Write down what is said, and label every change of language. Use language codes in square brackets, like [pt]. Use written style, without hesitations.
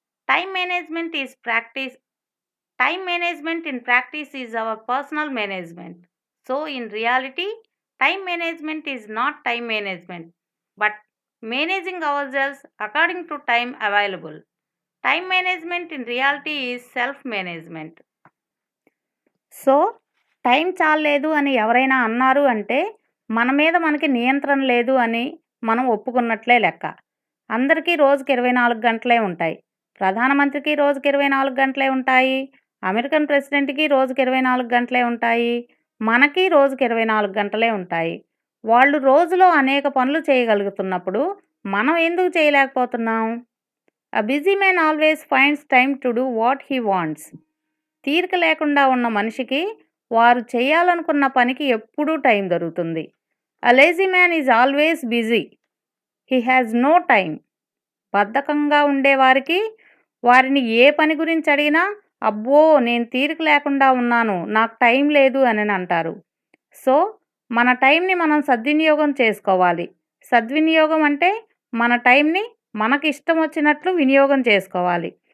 [en] Time management is practice. Time management in practice is our personal management. So, in reality, time management is not time management, but managing ourselves according to time available. Time management in reality is self management. [te] So time చాలలేదు అని ఎవరైనా అన్నారు అంటే మన మీద మనకి నియంత్రణ లేదు అని మనం ఒప్పుకున్నట్లే లెక్క. అందరికీ రోజుకి 24 గంటలే ఉంటాయి. ప్రధానమంత్రికి రోజుకి 24 గంటలే ఉంటాయి. అమెరికన్ ప్రెసిడెంట్‌కి రోజుకి 24 గంటలే ఉంటాయి. మనకి రోజుకి 24 గంటలే ఉంటాయి. వాళ్ళు రోజులో అనేక పనులు చేయగలుగుతున్నప్పుడు మనం ఎందుకు చేయలేకపోతున్నాం? [en] A busy man always finds time to do what he wants. [te] తీరిక లేకుండా ఉన్న మనిషికి వారు చేయాలనుకున్న పనికి ఎప్పుడూ టైం దొరుకుతుంది. [en] A lazy man is always busy. He has no time. [te] బద్ధకంగా ఉండేవారికి వారిని ఏ పని గురించి అడిగినా అబ్బో నేను తీరిక లేకుండా ఉన్నాను, నాకు టైం లేదు అని అంటారు. సో మన టైంని మనం సద్వినియోగం చేసుకోవాలి. సద్వినియోగం అంటే మన టైంని మనకి ఇష్టం వచ్చినట్లు వినియోగం చేసుకోవాలి.